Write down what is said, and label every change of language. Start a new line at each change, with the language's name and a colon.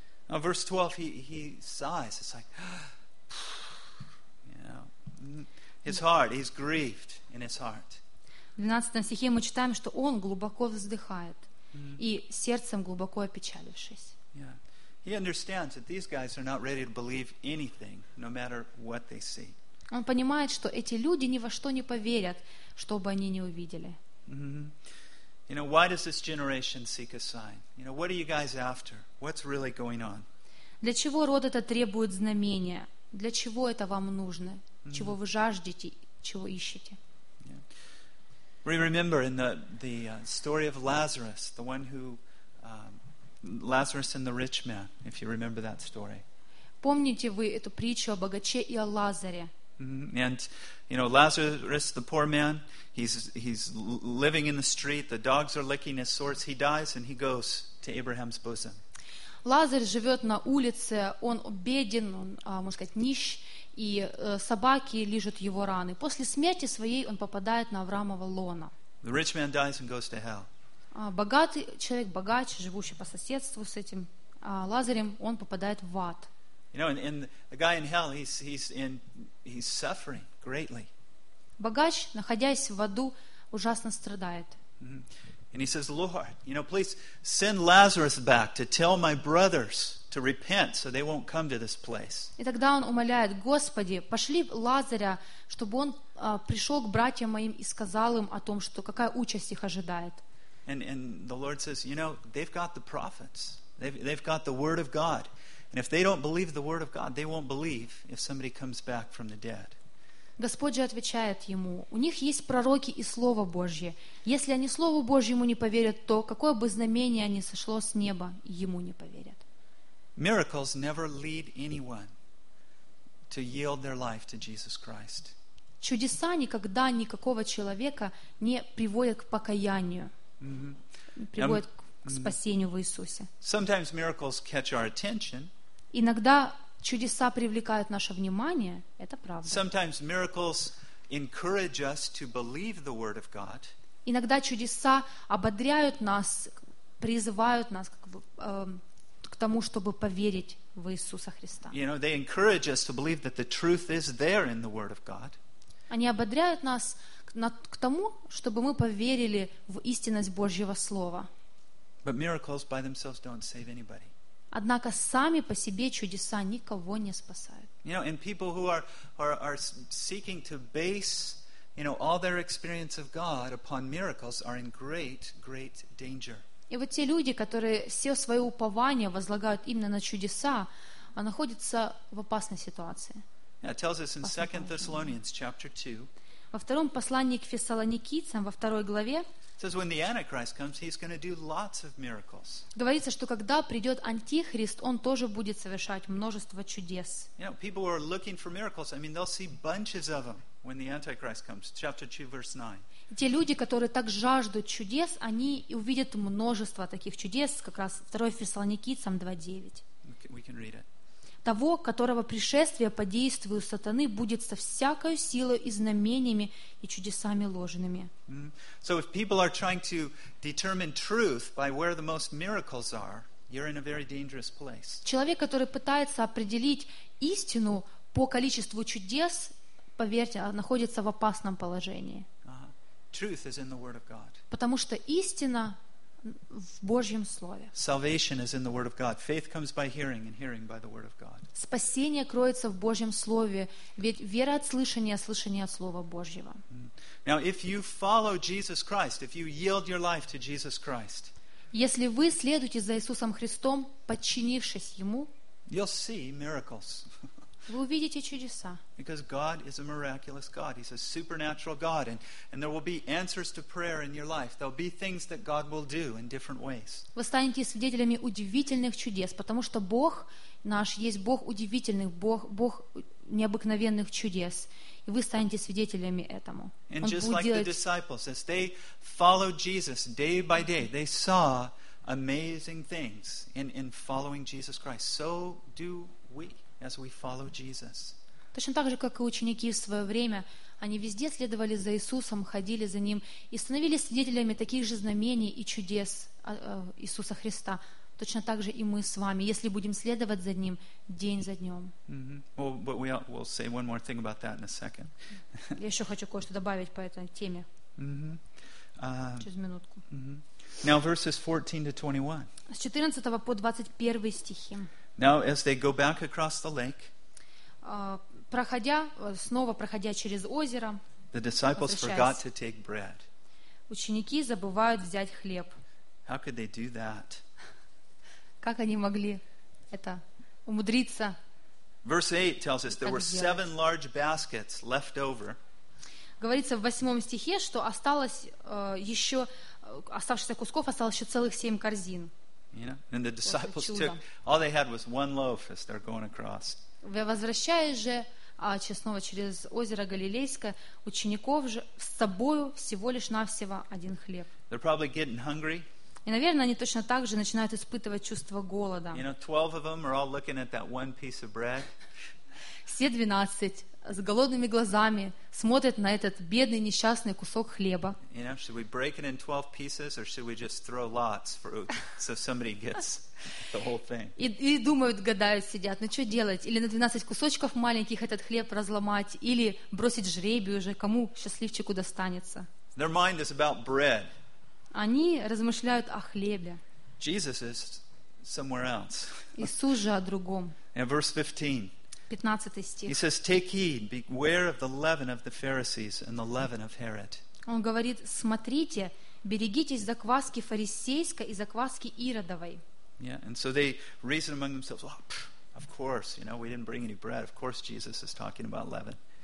English: Now, verse 12, he sighs. It's like, you know, his heart, he's grieved in his heart.
Russian: В 12 стихе мы читаем, что он глубоко вздыхает и сердцем глубоко опечалившись.
English: Yeah. He understands that these guys are not ready to believe anything, no matter what they see.
Russian: Он понимает, что эти люди ни во что не поверят, что бы они ни увидели.
English: You know, why does this generation seek a sign? You know, what are you guys after? What's really going on?
Russian: Для чего род этот требует знамения? Для чего это вам нужно? Чего вы жаждете? Чего ищете?
English: Yeah. We remember in the story of Lazarus, the one who Lazarus and the rich man, if you remember that story.
Russian: Помните вы эту притчу о богаче и о Лазаре?
English: And you know Lazarus, the poor man, he's living in the street. The dogs are licking his sores. He dies, and he goes to Abraham's bosom.
Russian: Лазарь живет на улице. Он беден, он, можно сказать, нищ, и собаки лижут его раны. После смерти своей он попадает на Авраамова лона.
English: The rich man dies and goes to hell.
Russian: Богатый человек, богач, живущий по соседству с этим Лазарем, он попадает в ад.
English: You know, and the guy in hell, he's suffering greatly.
Russian: Богач, находясь в аду, ужасно страдает.
English: And he says, "Lord, you know, please send Lazarus back to tell my brothers to repent, so they won't come to this place."
Russian: И тогда он умоляет: Господи, пошли Лазаря, чтобы он пришел к братьям моим и сказал им о том, что какая участь их ожидает.
English: And the Lord says, "You know, they've got the prophets. They've got the word of God." And if they don't believe the word of God, they won't believe if somebody comes back from the dead.
Russian: Господь же отвечает ему: у них есть пророки и слово Божье. Если они слову Божьему не поверят, то какое бы знамение ни сошло с неба, ему не поверят.
English: Miracles never lead anyone to yield their life to Jesus Christ.
Russian: Чудеса никогда никакого человека не приводят к покаянию. Приводят к спасению в Иисусе.
English: Sometimes miracles catch our attention.
Russian: Иногда чудеса привлекают наше внимание, это правда.
English: Sometimes miracles encourage us to believe the word of God.
Russian: Иногда чудеса ободряют нас, призывают нас к тому, чтобы поверить в Иисуса Христа.
English: You know, they encourage us to believe that the truth is there in the word of God.
Russian: Они ободряют нас к тому, чтобы мы поверили в истинность Божьего слова.
English: But miracles by themselves don't save anybody.
Russian: Однако сами по себе чудеса никого не спасают.
English: You know, and people who are seeking to base, you know, all their experience of God upon miracles are in great, great danger.
Russian: И вот те люди, которые все свое упование возлагают именно на чудеса, находятся в опасной ситуации.
English: Yeah, it tells us in 2 Thessalonians chapter 2.
Russian: Во втором послании к Фессалоникийцам, во второй главе, говорится, что когда придет Антихрист, он тоже будет совершать множество чудес.
English: You know, people who are looking for miracles, I mean, they'll see bunches of them when the Antichrist comes. Chapter 2, verse 9.
Russian: Те люди, которые так жаждут чудес, они увидят множество таких чудес, как раз 2 Фессалоникийцам 2:9.
English: We can read it.
Russian: Того, которого пришествие по действию сатаны будет со всякою силой и знамениями и чудесами ложными.
English: So if people are trying to determine truth by where the most miracles are, you're in a very dangerous place.
Russian: Человек, который пытается определить истину по количеству чудес, поверьте, находится в опасном положении.
English: Truth is in the word of God.
Russian: Потому что истина в Божьем слове.
English: Salvation is in the word of God. Faith comes by hearing, and hearing by the word of God.
Russian: Спасение кроется в Божьем слове, ведь вера от слышания, слышание от слова Божьего.
English: Now, if you follow Jesus Christ, if you yield your life to Jesus Christ,
Russian: если вы следуете за Иисусом Христом, подчинившись ему,
English: you'll see miracles.
Russian: Вы увидите чудеса.
English: Because God is a miraculous God. He's a supernatural God. And there will be answers to prayer in your life. There will be things that God will do in different ways.
Russian: Вы станете свидетелями удивительных чудес, потому что Бог наш есть Бог удивительных, Бог необыкновенных чудес. И вы станете свидетелями этому.
English: And just like the disciples, as they followed Jesus day by day, they saw amazing things in following Jesus Christ. So do we as we follow Jesus.
Russian: Точно так же, как и ученики в свое время, они везде следовали за Иисусом, ходили за Ним и становились свидетелями таких же знамений и чудес Иисуса Христа. Точно так же и мы с вами, если будем следовать за Ним день за днем.
English: We'll say one more thing about that in a second.
Russian: Я еще хочу кое-что добавить по этой теме. Через минутку.
English: Now verses 14 to 21.
Russian: С 14 по 21 стихи.
English: Now as they go back across the lake,
Russian: проходя через озеро,
English: the disciples forgot to take bread.
Russian: Ученики забывают взять хлеб.
English: How could they do that?
Russian: Как они могли это умудриться?
English: Verse 8 tells us there were seven large baskets left over.
Russian: Говорится в 8 стихе, что осталось еще оставшихся кусков осталось еще целых 7 корзин.
English: And the disciples took all they had was one loaf as they're going across.
Russian: Возвращаясь же честного через озеро Галилейское, учеников же с собою всего лишь навсего один хлеб.
English: They're probably getting hungry.
Russian: И, наверное, они точно так же начинают испытывать чувство голода.
English: You know, 12 of them are all looking at that one piece of bread.
Russian: Все 12 с голодными глазами смотрят на этот бедный несчастный кусок хлеба.
English: Should we break it in 12 pieces or should we just throw lots for so somebody gets the whole thing?
Russian: И думают, гадают, сидят, ну что делать? Или на 12 кусочков маленьких этот хлеб разломать, или бросить жребий уже, кому счастливчику достанется?
English: Their mind is about bread.
Russian: Они размышляют о хлебе.
English: Jesus is somewhere else.
Russian: Иисус же о другом.
English: And verse 15. He says, "Take heed, beware of the leaven of the Pharisees and the leaven of Herod."
Russian: Он говорит, смотрите, берегитесь закваски фарисейской и закваски Иродовой.
English: Yeah, and so they reason among themselves. Oh, of course, you know, we didn't bring any bread. Of course, Jesus is talking about leaven.